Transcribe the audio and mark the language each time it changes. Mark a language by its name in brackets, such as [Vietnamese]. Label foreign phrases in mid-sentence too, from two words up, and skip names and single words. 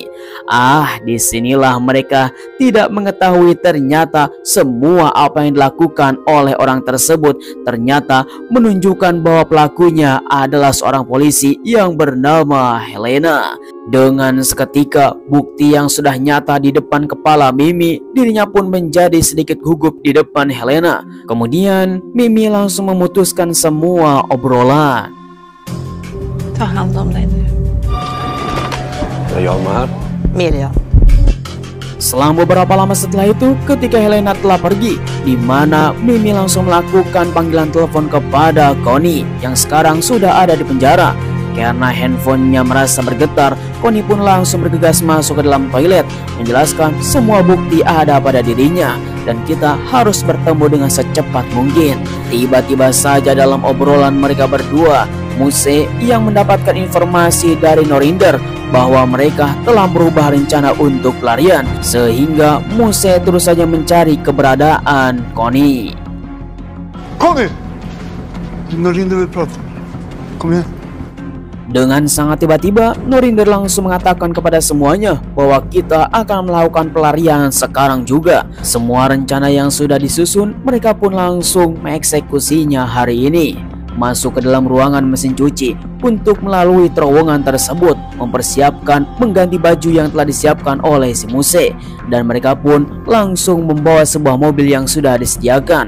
[Indonesian] Disinilah mereka tidak mengetahui ternyata semua apa yang dilakukan oleh orang tersebut ternyata menunjukkan bahwa pelakunya adalah seorang polisi yang bernama Helena. Dengan seketika bukti yang sudah nyata di depan kepala Mimi, dirinya pun menjadi sedikit gugup di depan Helena. Kemudian Mimi langsung memutuskan semua obrolan. [Swedish] Ta hand om dig nu. Jag med. Mirja. [Indonesian] Selang beberapa lama setelah itu, ketika Helena telah pergi, di mana Mimi langsung melakukan panggilan telepon kepada Connie yang sekarang sudah ada di penjara. Karena handphonenya merasa bergetar, Connie pun langsung bergegas masuk ke dalam toilet, menjelaskan semua bukti ada pada dirinya dan kita harus bertemu dengan secepat mungkin. Tiba-tiba saja dalam obrolan mereka berdua, Muse yang mendapatkan informasi dari Norinder bahwa mereka telah merubah rencana untuk pelarian, sehingga Muse terus saja mencari keberadaan Connie. [Swedish] Connie! Norinder vill prata. Kom igen. [Indonesian] Dengan sangat tiba-tiba, Norinder langsung mengatakan kepada semuanya bahwa kita akan melakukan pelarian sekarang juga. Semua rencana yang sudah disusun, mereka pun langsung mengeksekusinya hari ini. Masuk ke dalam ruangan mesin cuci untuk melalui terowongan tersebut, mempersiapkan mengganti baju yang telah disiapkan oleh si Muse, dan mereka pun langsung membawa sebuah mobil yang sudah disediakan.